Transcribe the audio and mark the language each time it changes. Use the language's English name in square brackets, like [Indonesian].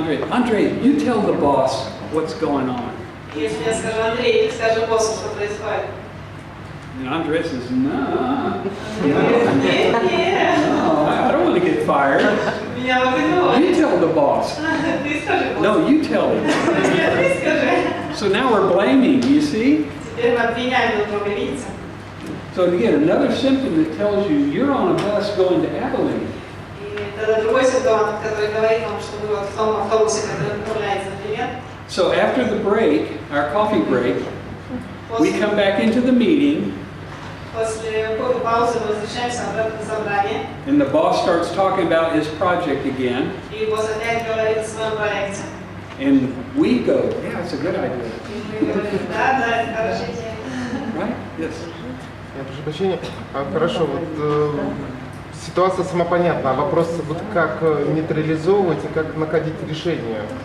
[English] Andre, you tell the boss what's going on. [Russian] Если я скажу, Андрей, ты скажи боссу, что происходит. [English] And Andre says, no, [Russian] Нет, нет, [English] no, I don't want to get fired. [Russian] меня выгоняют. [English] You tell the boss. [Russian] Ты скажи боссу. [English] No, you tell him. [Russian] Нет, ты скажи. [English] So now we're blaming, you see? [Russian] Теперь мы обвиняем друг друга, видите? [English] So again, another symptom that tells you you're on a bus going to Abilene. [Russian] И тогда другой симптом, который говорит вам, что вы вот в том автобусе, который направляется на Abilene. [English] So after the break, our coffee break, we come back into the meeting [Russian] После паузы мы возвращаемся обратно в собрание. [English] And the boss starts talking about his project again. [Russian] И босс опять говорит о своем проекте. [English] And we go, yeah, it's a good idea. [Russian] И мы говорим, да, это хорошая идея. [English] Right? Yes. [Russian] Я прошу прощения. Хорошо, вот ситуация сама понятна, а вопрос, вот как нейтрализовывать и как находить решение?